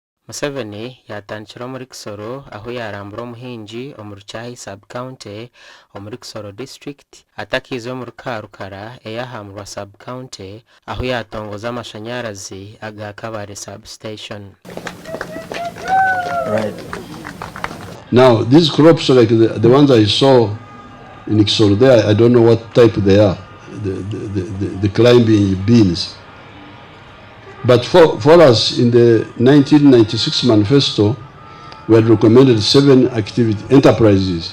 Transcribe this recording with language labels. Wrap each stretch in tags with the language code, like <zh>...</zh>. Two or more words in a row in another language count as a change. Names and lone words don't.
<cgg>Museveni yatandikira muri Kisoro aho yarambura omuhingi omuruchahi sub-county omuri Kisoro district atakizwe mu Rukarukara eyahamurwa sub-county aho yatongoza amashanyarazi aga Kabale substation.</cgg> <en>Right. Now these crops like the ones I saw in Kisoro there, I don't know what type they are, the climbing beans. But for us in the 1996 manifesto, we had recommended 7 enterprises.</en>